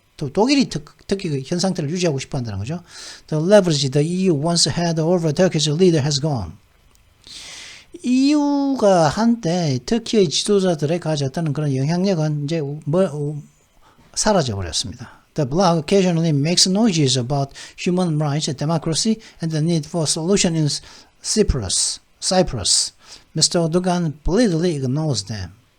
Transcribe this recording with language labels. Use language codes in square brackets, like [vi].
[ko] 또 독일이 특히 그 현 상태를 유지하고 싶어 한다는 거죠. [en] The leverage the EU once had over Turkish leader has gone. [ko] EU가 한때 터키의 지도자들에 가졌다는 그런 영향력은 이제 사라져 버렸습니다. [en] The blog occasionally makes noises about human rights, democracy, and the need for solution in Cyprus. Mr. Erdogan blatantly ignores them.